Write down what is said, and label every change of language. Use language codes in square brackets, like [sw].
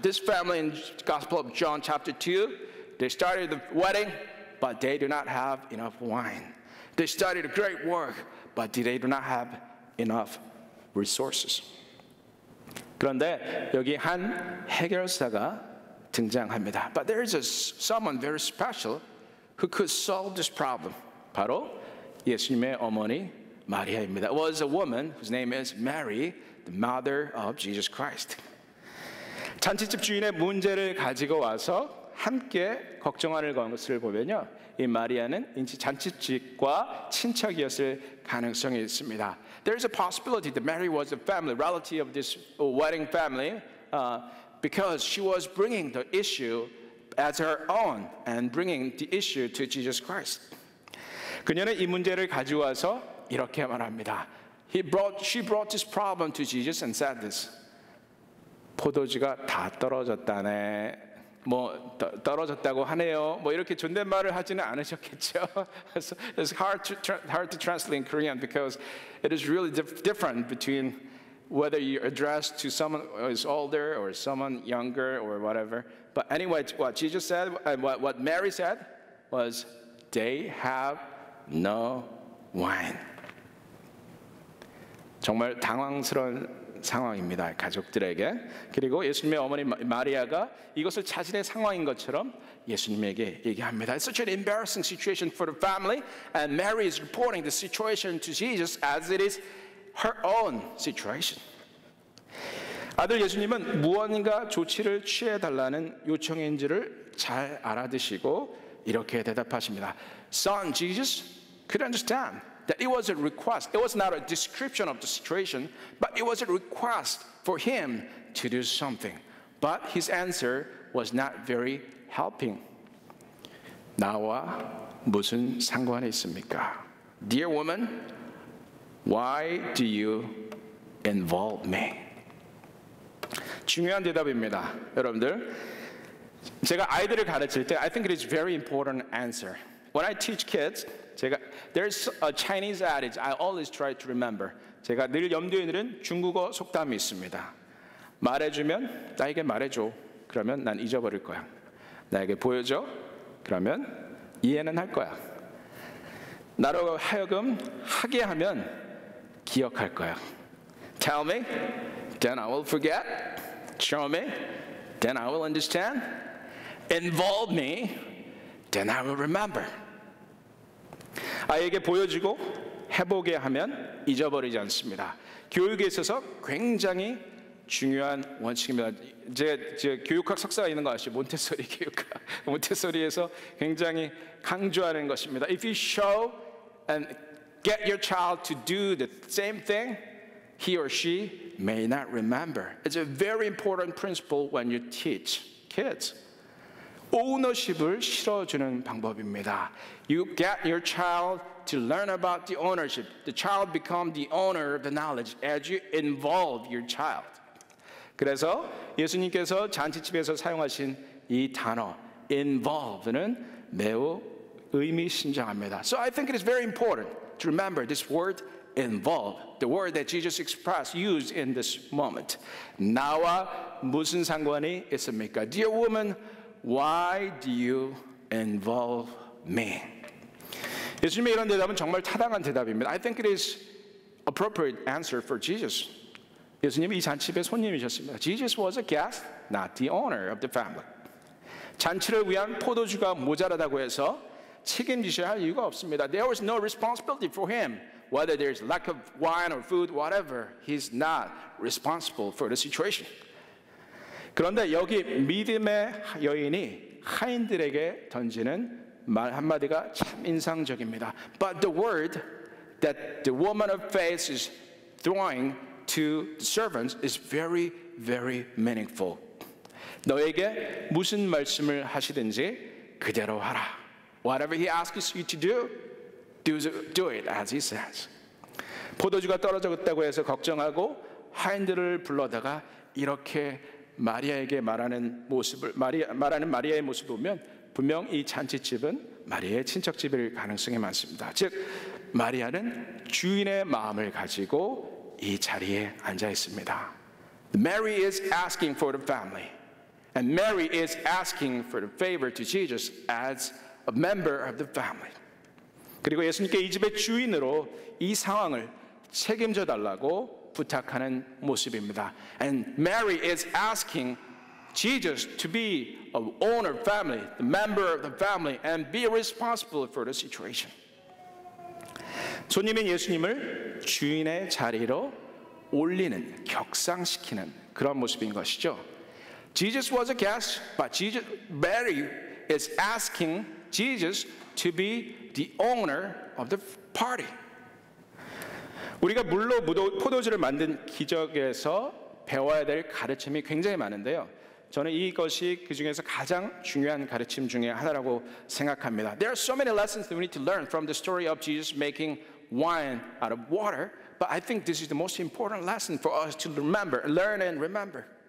[en] This family in Gospel of John chapter 2, they started the wedding, but they do not have enough wine. They started a great work, but they do not have enough resources. [ko] 그런데 여기 한 해결사가 등장합니다. [en] But there is someone very special who could solve this problem. [ko] 바로 예수님의 어머니 마리아입니다. [en] It was a woman whose name is Mary, the mother of Jesus Christ. [ko] 잔치집 주인의 문제를 가지고 와서 함께 걱정하는 것을 보면요, 이 마리아는 잔치집과 친척이었을 가능성이 있습니다. [en] There is a possibility that Mary was a family relative of this wedding family, because she was bringing the issue as her own and bringing the issue to Jesus Christ. [ko] 그녀는 이 문제를 가져와서 이렇게 말합니다. [en] She brought this problem to Jesus and said this. [ko] 포도주가 다 떨어졌다네. 떨어졌다고 하네요. 이렇게 존댓말을 하지는 않으셨겠죠. [en] It's hard to translate in Korean because it is really different between whether you address to someone who is older or someone younger or whatever. But anyway, what Jesus said and what Mary said was, they have no wine. [ko] 정말 당황스러운 상황입니다, 가족들에게. 그리고 예수님의 어머니 마리아가 이것을 자신의 상황인 것처럼 예수님에게 얘기합니다. [en] It's such an embarrassing situation for the family, and Mary is reporting the situation to Jesus as it is her own situation. [ko] 아들 예수님은 무언가 조치를 취해달라는 요청인지를 잘 알아듣시고 이렇게 대답하십니다. [en] Son Jesus could understand that it was a request. It was not a description of the situation, but it was a request for him to do something. But his answer was not very helping. [ko] 나와 무슨 상관이 있습니까? [en] Dear woman, why do you involve me? [ko] 중요한 대답입니다, 여러분들. 제가 아이들을 가르칠 때 [en] I think it is very important answer. When I teach kids, there's a Chinese adage I always try to remember. [ko] 제가 늘 염두에 두는 중국어 속담이 있습니다. 말해주면 나에게 말해줘. 그러면 난 잊어버릴 거야. 나에게 보여줘. 그러면 이해는 할 거야. 나로 하여금 하게 하면 기억할 거야. [en] Tell me, then I will forget. Show me, then I will understand. Involve me, then I will remember. [ko] 아이에게 보여주고 해보게 하면 잊어버리지 않습니다. 교육에 있어서 굉장히 중요한 원칙입니다. 제 교육학 석사가 있는 거 아시죠? 몬테소리 교육학. 몬테소리에서 굉장히 강조하는 것입니다. [en] If you show and get your child to do the same thing, he or she may not remember. It's a very important principle when you teach kids. [ko] ownership을 실어주는 방법입니다. [en] You get your child to learn about the ownership. The child becomes the owner of the knowledge as you involve your child. [ko] 그래서 예수님께서 잔치집에서 사용하신 이 단어 involve는 매우 의미심장합니다. [en] So I think it is very important to remember this word involve, the word that Jesus expressed, used in this moment. [ko] 나와 무슨 상관이 있습니까? [en] Dear woman, why do you involve me? [ko] 예수님의 이런 대답은 정말 타당한 대답입니다. [en] I think it is appropriate answer for Jesus. [ko] 예수님이 이 잔치집의 손님이셨습니다. [en] Jesus was a guest, not the owner of the family. [ko] 잔치를 위한 포도주가 모자라다고 해서 책임지셔야 할 이유가 없습니다. [en] There was no responsibility for him. Whether there's lack of wine or food, whatever, he's not responsible for the situation. [ko] 그런데 여기 믿음의 여인이 하인들에게 던지는 말 한마디가 참 인상적입니다. [en] But the word that the woman of faith is throwing to the servants is very, very meaningful. [ko] 너에게 무슨 말씀을 하시든지 그대로 하라. [en] Whatever he asks you to do it as he says. [ko] 포도주가 떨어졌다고 해서 걱정하고 하인들을 불러다가 이렇게 마리아에게 말하는 마리아의 모습을 보면 분명 이 잔치집은 마리아의 친척집일 가능성이 많습니다. 즉 마리아는 주인의 마음을 가지고 이 자리에 앉아 있습니다. [en] Mary is asking for the family, and Mary is asking for the favor to Jesus as a member of the family. [ko] 그리고 예수님께 이 집의 주인으로 이 상황을 책임져 달라고 부탁하는 모습입니다. [en] And Mary is asking Jesus to be an owner of family, the member of the family, and be responsible for the situation. [ko] 손님인 예수님을 주인의 자리로 올리는, 격상시키는 그런 모습인 것이죠. [en] Jesus was a guest, but Mary is asking Jesus to be the owner of the party. [ko] 우리가 물로 포도주를 만든 기적에서 배워야 될 가르침이 굉장히 많은데요. 저는 이것이 그 중에서 가장 중요한 가르침 중에 하나라고 생각합니다. [en] There are so many lessons that we need to learn from the story of Jesus making wine out of water, but I think this is the most important lesson for us to remember, learn and remember.